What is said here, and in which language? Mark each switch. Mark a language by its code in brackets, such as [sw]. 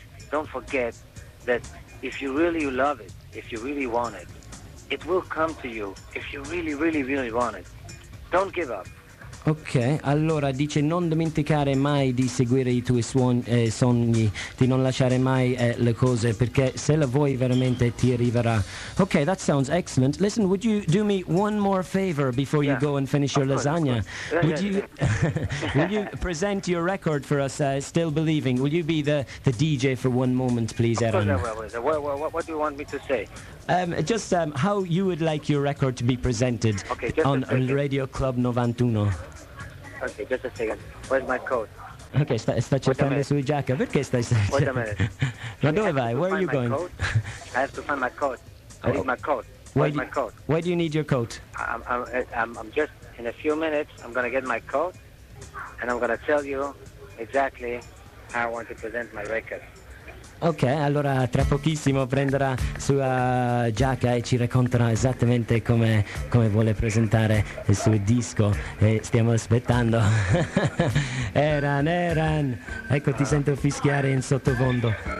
[en] Don't forget that if you really love it, if you really want it, it will come to you. If you really, really, really want it, don't give up. [it] Ok, allora dice non dimenticare mai di seguire i tuoi sogni, di non lasciare mai le cose, perché se la vuoi veramente ti arriverà. [en] Ok, that sounds excellent. Listen, would you do me one more favor before you go and finish your lasagna? Will you present your record for us, Still Believing? Will you be the DJ for one moment, please, Aaron? Of course I will. What do you want me to say? How you would like your record to be presented on Radio Club 91. Okay, just a second. Where's my coat? [it] Okay, sta cercando sui giacca. Perché stai cercando? [en] Wait a minute. [it] Ma dove vai? [en] Where are you going? Coat? I have to find my coat. I need my coat. Where's my coat? Why do you need your coat? I'm just in a few minutes. I'm gonna get my coat, and I'm gonna tell you exactly how I want to present my record. [it] Ok, allora tra pochissimo prenderà sua giacca e ci racconterà esattamente come vuole presentare il suo disco e stiamo aspettando. Eran, ecco, ti sento fischiare in sottofondo.